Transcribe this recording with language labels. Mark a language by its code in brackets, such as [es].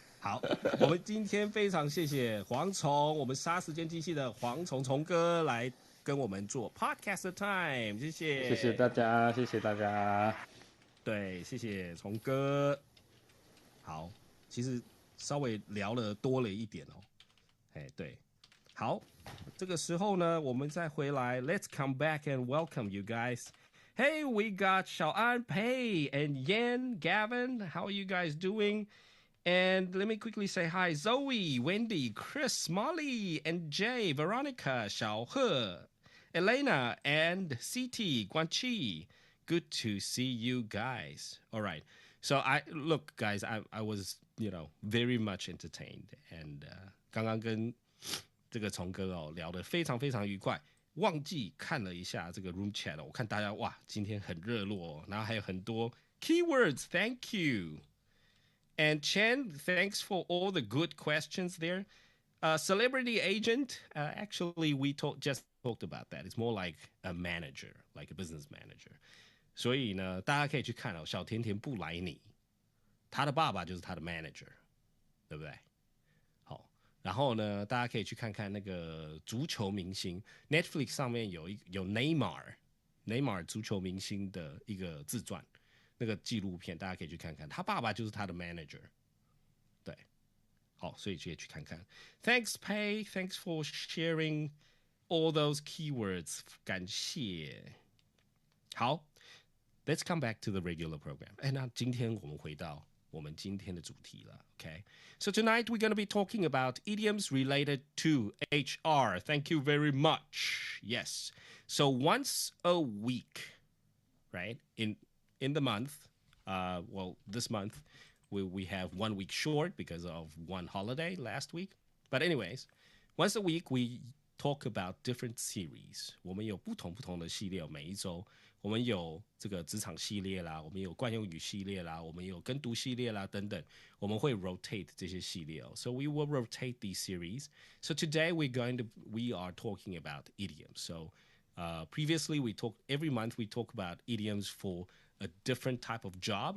[zh] 好，我们今天非常谢谢蝗虫，我们杀时间机器的蝗虫虫哥来跟我们做 podcast time， 谢谢，谢谢大家，谢谢大家。对，谢谢虫哥。好，其实稍微聊了多了一点哦。哎，对，好，这个时候呢，我们再回来 ， [en] Let's come back and welcome you guys. Hey, we got Xiaoan, Pei, and Yan, Gavin. How are you guys doing? And let me quickly say hi, Zoe, Wendy, Chris, Molly, and Jay, Veronica, Xiaohe, Elena, and CT, Guanqi. Good to see you guys. All right. So look, guys, I was, very much entertained. [zh] And 刚刚跟这个虫哥聊得非常非常愉快。忘记看了一下这个 room chat 我看大家哇，今天很热络然后还有很多 keywords. [en] Thank you. And Chen, thanks for all the good questions there. Celebrity agent, actually we just talked about that. It's more like a manager, like a business manager. [zh] 所以呢，大家可以去看小甜甜布莱尼，他的爸爸就是他的 manager， 对不对？好，然后呢，大家可以去看看那个足球明星 ，Netflix 上面有 Neymar 足球明星的一个自传，那个纪录片，大家可以去看看，他爸爸就是他的 manager， 对，好，所以可以去看看。 [en] Thanks, Pei. Thanks for sharing all those keywords. [zh] 感谢。好。 [en] Let's come back to the regular program. [zh] 那今天我们回到我们今天的主题了 Okay? [en] So tonight we're going to be talking about idioms related to HR. Thank you very much. Yes. So once a week, right? In the month, this month we have 1 week short because of one holiday last week. But anyways, once a week we talk about different series. [zh] 我们有不同的系列，每一周。我们有这个职场系列啦，我们有惯用语系列啦，我们有跟读系列啦等等，我们会 rotate 这些系列 [en] So we will rotate these series. So today we are talking about idioms. So previously every month we talk about idioms for a different type of job.